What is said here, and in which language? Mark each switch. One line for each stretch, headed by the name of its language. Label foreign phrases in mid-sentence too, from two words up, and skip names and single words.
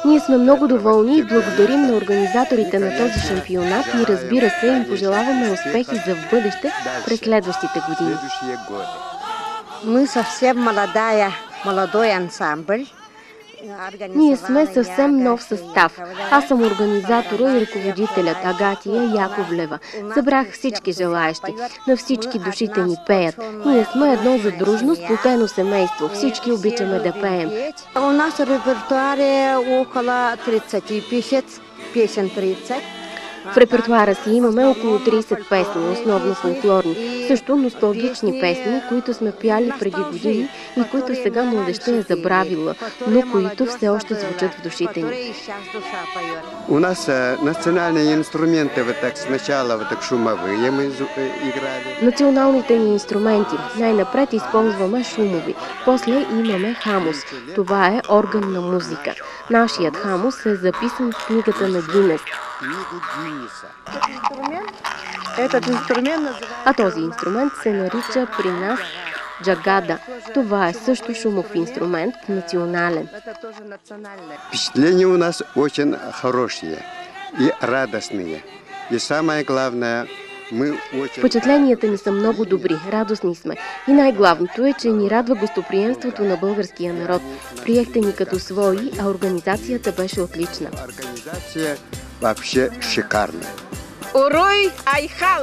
Bulgarian: Ние сме много доволни и благодарим на организаторите на този шампионат и разбира се им пожелаваме успехи за в бъдеще през следващите години.
Russian: Мы съвсем молодой ансамбль.
Bulgarian: Ние сме съвсем нов състав. Аз съм организатора и ръководителят Агатия Яковлева. Събрах всички желаещи. На всички душите ни пеят. Ние сме едно задружно, сплотено семейство. Всички обичаме да пеем.
Russian: У нас репертуар е около 30 песен 30.
Bulgarian: В репертуара си имаме около 30 песни, основно фолклорни. Също носталгични песни, които сме пяли преди години и които сега младежта е забравила, но които все още звучат в душите ни.
Russian: У нас национальные инструменты вот так сначала вот так шумовые мы играли.
Bulgarian: Националните ни инструменти. Най-напред използваме шумови. После имаме хамус. Това е орган на музика. Нашият хамус е записан в книгата на Гинес. А този инструмент се нарича при нас джагада. Това е също шумов инструмент, национален.
Russian: Впечатления у нас очень хорошие и радостные. И самое главное,
Bulgarian: Впечатленията ни са много добри, радостни сме. И най-главното е, че ни радва гостоприемството на българския народ. Приехте ни като свои, а организацията беше отлична.
Russian: Организация вообще шикарна.
Yakut: Уруй Айхал!